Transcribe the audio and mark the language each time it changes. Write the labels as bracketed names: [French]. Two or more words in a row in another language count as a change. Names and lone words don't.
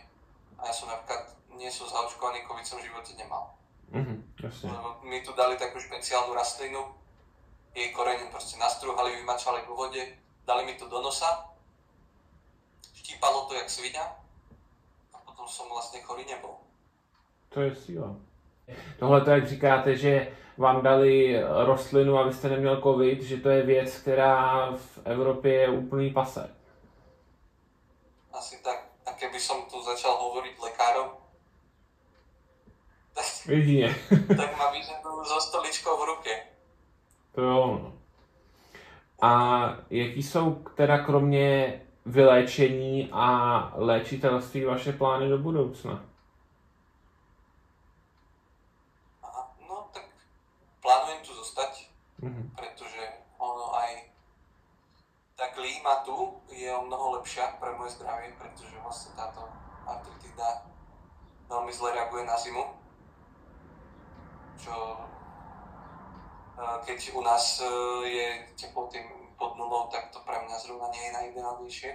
[Slovak] A ja som napríklad nie som zaočkovaný, covid som v živote nemal. Lebo mi tu dali takú špeciálnu rastlinu, jej koreň proste nastrúhali, vymačali vo vode, dali mi to do nosa, štípalo to jak sviňa a potom som vlastne chorý nebol. [Czech] To je síla. Tohle to, jak říkáte, že vám dali rostlinu, abyste neměl covid, že to je věc, která v Evropě je úplný pase. [Slovak] Asi tak. A keby som tu začal hovoriť lekárom, tak ma vyženú so stoličkou v ruke. [Czech] To jo, no. A jaký jsou teda kromě vyléčení a léčitelství vaše plány do budoucna? [Slovak] Aha, no tak plánujem tu zostať, pretože ono aj tá klíma tu je o mnoho lepšia pre moje zdravie, pretože vlastne táto artritida veľmi zle reaguje na zimu, čo keď u nás je teploty pod nulou, tak to pre mňa zrovna nie je najideálnejšie.